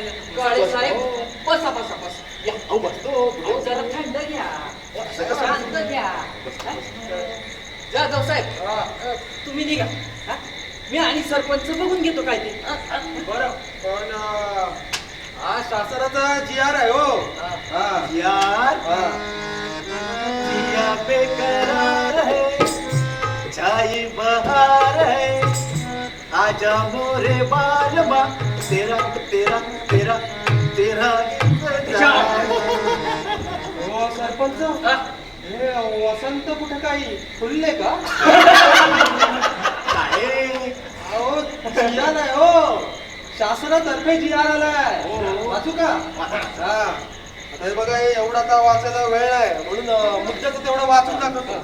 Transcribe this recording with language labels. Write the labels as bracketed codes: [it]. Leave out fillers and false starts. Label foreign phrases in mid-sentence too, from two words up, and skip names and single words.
[mr] काळे साहेब बसा बसा बसा. या, अहो बसतो. जरा थंड घ्या, असं कसं? शांत घ्या. जाधव साहेब तुम्ही निघा. हा? मी आणि सरपंच बघून घेतो काय ते. बरं पण हा शासनाचा जी आर आहे हो. हा [hi] यार जिया बेकरार है, छाई बहार है, आजा मोरे बालमा, तेरा तेरा तेरा तेरा इंतजार. [mr] हो सरपंच, हे वसंत कुठे काही फुलले का? काय? अहो जी आर आहे हो, शासनातर्फे जी आर आलाय. हो. वाचू का? हा आता हे बघा, हे एवढा का वाचायला वेळ आहे म्हणून मुद्द्याचं तेवढं वाचून दाखवतो.